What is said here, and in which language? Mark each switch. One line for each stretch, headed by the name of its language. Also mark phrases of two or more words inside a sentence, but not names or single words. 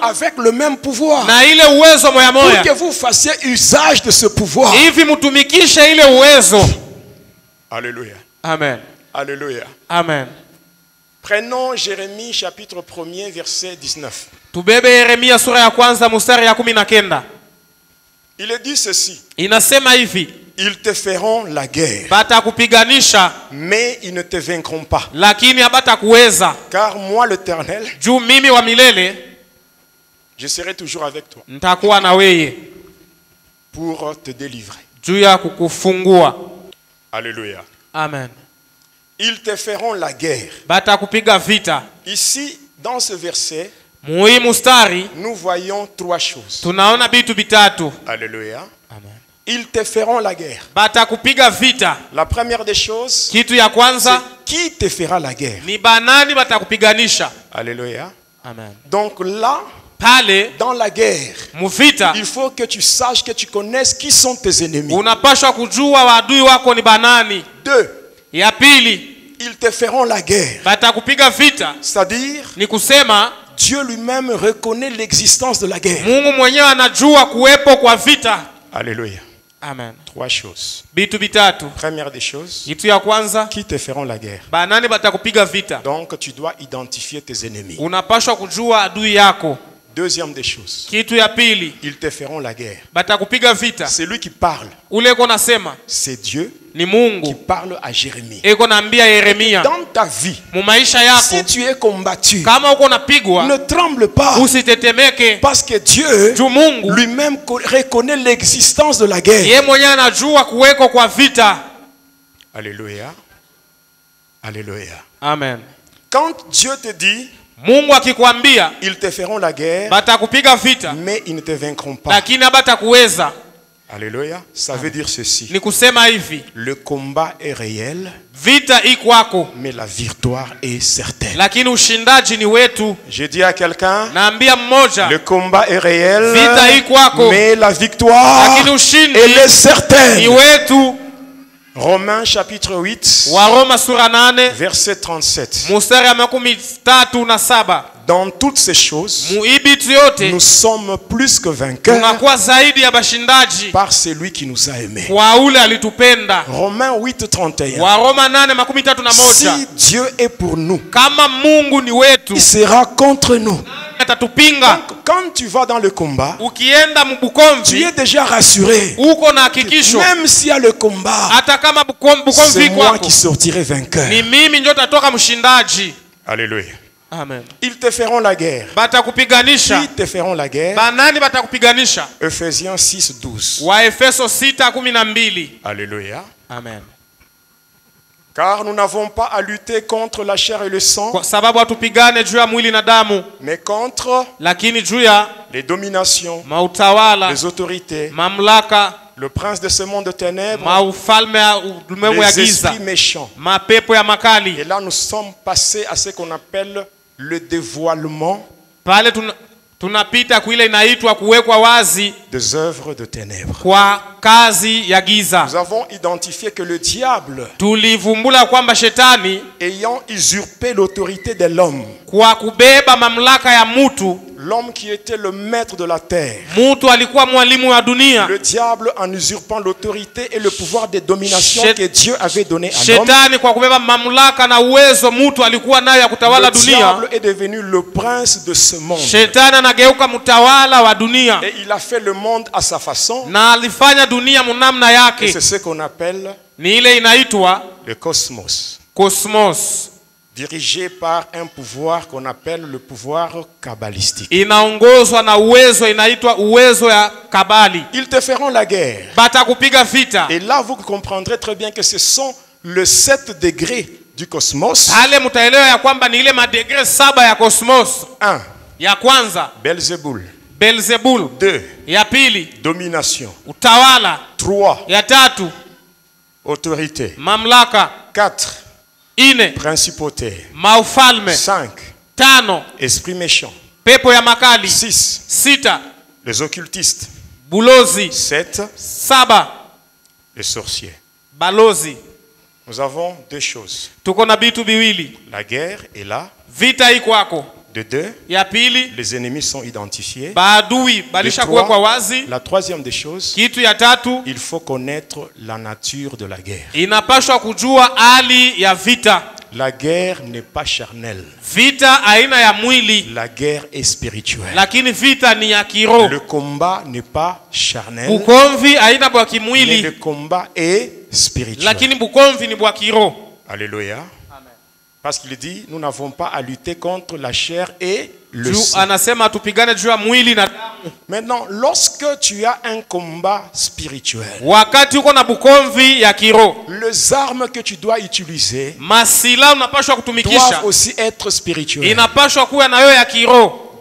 French: avec le même pouvoir
Swahili: na ile uwezo moya
French: pour
Swahili: moya,
French: que vous fassiez usage de ce pouvoir.
Swahili: hivi mutumikishe ile uwezo.
French: Alléluia. Amen. Alléluia. Amen. Prenons Jérémie chapitre 1er verset 19.
Swahili: Tubebe Yeremia sura ya kwanza mstari ya 19.
French: Il est dit ceci.
Swahili: Inasema hivi,
French: Ils te feront la guerre,
Swahili: batakupiganisha
French: mais ils ne te vaincront pas.
Swahili: lakini habatakuweza.
French: Car moi, l'Éternel,
Swahili: Juu mimi wa milele
French: je serai toujours avec toi
Swahili: nitakuwa na weye
French: pour te délivrer.
Swahili: juu ya kukufungua.
French: Alléluia. Amen. Ils te feront la guerre.
Swahili: Batakupiga vita.
French: Ici, dans ce verset,
Swahili: Muhimu mustari
French: nous voyons 3 choses.
Swahili: tunaona bitu bitatu.
French: Alléluia. Amen. Ils te feront la guerre.
Swahili: Batakupiga vita.
French: La première des choses,
Swahili: Kitu ya
French: c'est
Swahili: kwanza
French: qui te fera la guerre.
Swahili: ni banani batakupiganisha.
French: Alléluia. Amen. Donc là,
Swahili: pale
French: Dans la guerre,
Swahili: muvita
French: il faut que tu saches, que tu connaisses qui sont tes ennemis.
Swahili: unapashwa kujua waadui wako ni banani. 2. Ya pili,
French: Ils te feront la guerre.
Swahili: batakupiga vita,
French: C'est-à-dire,
Swahili: ni kusema
French: Dieu lui-même reconnaît l'existence de la guerre.
Swahili: Mungu mwenyewe anajua kuwepo kwa vita.
French: Alléluia. Amen. 3 choses.
Swahili: Bitu bitatu.
French: Première des choses,
Swahili: Kitu ya kwanza,
French: qui te feront la guerre.
Swahili: banani batakupiga vita.
French: Donc tu dois identifier tes ennemis.
Swahili: Unapashwa kujua adui yako.
French: Deuxième des choses,
Swahili: Kitu ya pili,
French: ils te feront la guerre.
Swahili: batakupiga vita.
French: C'est lui qui parle.
Swahili: Ule eko nasema
French: C'est Dieu
Swahili: ni
French: qui
Swahili: Mungu
French: parle à Jérémie.
Swahili: eko naambia Yeremia,
French: Dans ta vie,
Swahili: mu maisha yako
French: si tu es combattu,
Swahili: kama uko napigwa
French: ne tremble pas.
Swahili: usitetemeke,
French: Parce que Dieu
Swahili: juu Mungu
French: lui-même reconnaît l'existence de la guerre.
Swahili: ye mwenyewe anajua kuweko kwa vita.
French: Alléluia. Alléluia. Amen. Quand Dieu te dit,
Swahili: Mungu akikwambia
French: ils te feront la guerre,
Swahili: batakupiga vita
French: mais ils ne te vaincront pas.
Swahili: lakini habatakuweza,
French: Alléluia. Ça veut dire ceci.
Swahili: ni kusema hivi,
French: Le combat est réel,
Swahili: vita ikwako
French: mais la victoire est certaine.
Swahili: lakini ushindaji ni wetu.
French: Je dis à quelqu'un,
Swahili: Naambia mmoja,
French: le combat est réel,
Swahili: vita ikwako
French: mais la victoire,
Swahili: lakini ushindi
French: elle est
Swahili: ni
French: certaine.
Swahili: wetu.
French: Romains chapitre 8,
Swahili: Waroma sura 8
French: verset 37.
Swahili: mstari ya 37.
French: Dans toutes ces choses,
Swahili: Muibitu yote
French: nous sommes plus que vainqueurs
Swahili: tunakuwa zaidi ya bashindaji
French: par celui qui nous a aimés.
Swahili: kwa ule alitupenda.
French: Romains 8, 31.
Swahili: Waroma 8:31.
French: Si Dieu est pour nous,
Swahili: Kama Mungu ni wetu,
French: il sera contre nous.
Swahili: atatupinga.
French: Donc, quand tu vas dans le combat,
Swahili: Ukienda
French: tu
Swahili: mbukomvi
French: es déjà rassuré.
Swahili: uko na hakikisho,
French: Même s'il y a le combat,
Swahili: hata kama
French: c'est
Swahili: bukomvi
French: moi
Swahili: kwako
French: qui sortirai vainqueur.
Swahili: ni mimi ndio tatoka mshindaji.
French: Alléluia. Amen. Ils te feront la guerre.
Swahili: Batakupiganisha.
French: Qui te feront la guerre?
Swahili: Banani batakupiganisha?
French: Ephésiens 6, 12.
Swahili: Waefeso 6:12.
French: Alléluia. Amen. Car nous n'avons pas à lutter contre la chair et le sang,
Swahili: Kwa sababu hatupigane juu ya mwili na damu,
French: mais contre
Swahili: lakini juu ya
French: les dominations,
Swahili: mautawala,
French: les autorités,
Swahili: mamlaka,
French: le prince de ce monde de ténèbres,
Swahili: maufalme ya ulimwengu ya
French: les
Swahili: giza,
French: esprits méchants.
Swahili: mapepo ya makali.
French: Et là, nous sommes passés à ce qu'on appelle le dévoilement
Swahili: Pale tunapita kuile inaitwa kuwekwa wazi
French: des œuvres de ténèbres.
Swahili: kwa kazi ya giza.
French: Nous avons identifié que le diable,
Swahili: Tulivumbula kwamba shetani
French: ayant usurpé l'autorité de l'homme,
Swahili: kwa kubeba mamlaka ya mutu,
French: l'homme qui était le maître de la terre,
Swahili: mutu alikuwa mwalimu wa dunia.
French: le diable en usurpant l'autorité et le pouvoir de domination que Dieu avait donné à l'homme,
Swahili: Shetani kwa kubeba mamlaka na uwezo mutu alikuwa nayo ya kutawala
French: le
Swahili: dunia.
French: diable est devenu le prince de ce monde.
Swahili: Shetani anageuka mtawala wa dunia
French: Et il a fait le monde à sa façon.
Swahili: na alifanya dunia munamna
French: Et
Swahili: yake.
French: c'est ce qu'on appelle
Swahili: Ni ile inaitwa
French: le cosmos,
Swahili: cosmos,
French: dirigé par un pouvoir qu'on appelle le pouvoir kabbalistique.
Swahili: inaongozwa na uwezo inaitwa uwezo ya kabali.
French: Ils te feront la guerre.
Swahili: Batakupiga vita.
French: Et là, vous comprendrez très bien que ce sont les 7 degrés du cosmos.
Swahili: Pale mutaelewa ya kwamba ni ile madegre 7 ya cosmos. 1. Ya kwanza Belzebul. Beelzebul. 2. Ya pili
French: Domination.
Swahili: utawala. 3. Ya tatu
French: Autorité.
Swahili: mamlaka. 4. 4
French: Principauté.
Swahili: maufalme. 5. 5
French: Esprit méchant.
Swahili: pepo ya makali. 6. 6
French: Les occultistes.
Swahili: bulozi. 7. 7
French: Les sorciers.
Swahili: balozi.
French: Nous avons 2 choses.
Swahili: Tuko na bitu biwili.
French: La guerre est là.
Swahili: Vita iko kwako.
French: De 2.
Swahili: Ya pili
French: Les ennemis sont identifiés.
Swahili: baadui De balisha 3. kuwekwa wazi.
French: La troisième des choses,
Swahili: Kitu ya tatu
French: il faut connaître la nature de la guerre.
Swahili: inapashwa kujua hali ya vita.
French: La guerre n'est pas charnelle.
Swahili: Vita aina ya mwili,
French: La guerre est spirituelle.
Swahili: lakini vita ni ya kiroho.
French: Le combat n'est pas charnel,
Swahili: Bukomvi aina bwa mais kimwili,
French: le combat est spirituel.
Swahili: lakini bukomvi ni bwa kiroho.
French: Alléluia. Parce qu'il dit, nous n'avons pas à lutter contre la chair et le Juu sang.
Swahili: anasema tupigane juu ya mwili na damu.
French: Maintenant, lorsque tu as un combat spirituel,
Swahili: Wakati uko na bukomvi ya kiroho,
French: les armes que tu dois utiliser
Swahili: masila unapashwa kutumikisha
French: doivent aussi être spirituelles.
Swahili: inapashwa kuwa nayo ya kiroho.